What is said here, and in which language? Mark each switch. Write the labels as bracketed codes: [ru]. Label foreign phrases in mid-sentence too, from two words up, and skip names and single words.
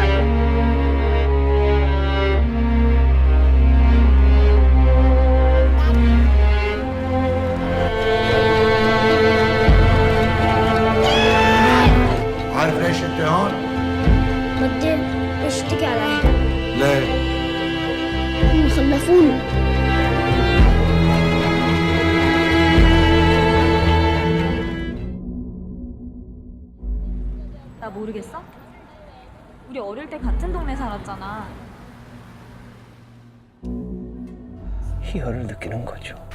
[ar] عارف ليش انت هون؟ بدي اشتكي على اهلي. ليه؟ هم خلفوني. [ko] 나 모르겠어? 우리 어릴 때 같은 동네 살았잖아. 희열을 느끼는 거죠.